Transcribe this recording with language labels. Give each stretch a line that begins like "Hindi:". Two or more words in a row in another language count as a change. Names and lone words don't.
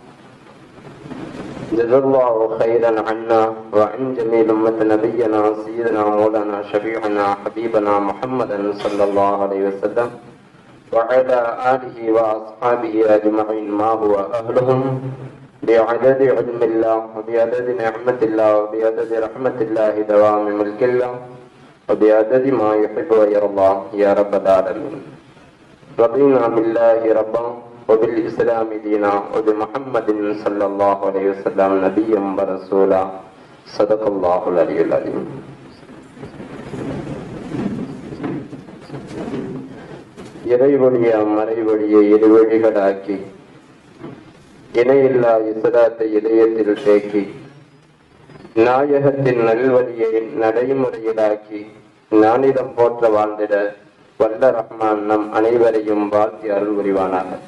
Arabic: جزا الله خيرا عنا وعن جميع أمة نبينا سيدنا مولانا شفيعنا حبيبنا محمدا صلى الله عليه وسلم وعلى آله وأصحابه أجمعين ما هو أهلهم بعدد علم الله وبعدد نعمة الله وبعدد رحمة الله دوام ملك الله وبعدد ما يحب ويرضى يا رب العالمين. رضينا بالله ربا وبالإسلام دينا وبمحمد صلى الله عليه وسلم نبيا ورسولا صدق الله العلي العظيم.
Tamil: இறைவழிய மறைவழியை இருவழிகளாக்கி இணையில்லா இஸ்லாத்தை இதயத்தில் தேக்கி நாயகத்தின் நல்வழியை நடைமுறையிலாக்கி நானிடம் போற்ற வாழ்ந்திட வல்ல ரஹ்மான் நம் அனைவரையும் வாழ்த்தி அருள் புரிவானாக.